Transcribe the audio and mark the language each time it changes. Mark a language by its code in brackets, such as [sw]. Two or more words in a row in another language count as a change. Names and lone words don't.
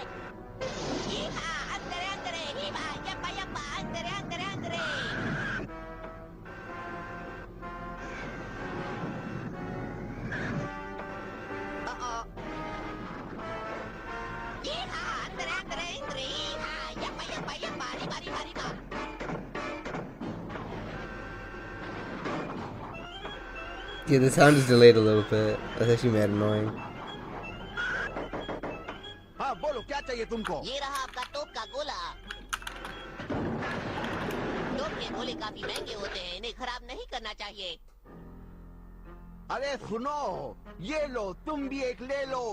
[en] अंदर अंदर यप्पा यप्पा अंदर अंदर अंदर। अंदर अंदर इंद्र यप्पा यप्पा यप्पा बारी बारी बारी। Yeah, the sound is delayed a little bit. That's actually mad annoying. [hi] हाँ बोलो, क्या चाहिए तुमको? ये रहा आपका तोप का गोला। तोप के गोले काफी महंगे होते हैं, इन्हें खराब नहीं करना चाहिए। अरे सुनो, ये लो, तुम भी एक ले लो।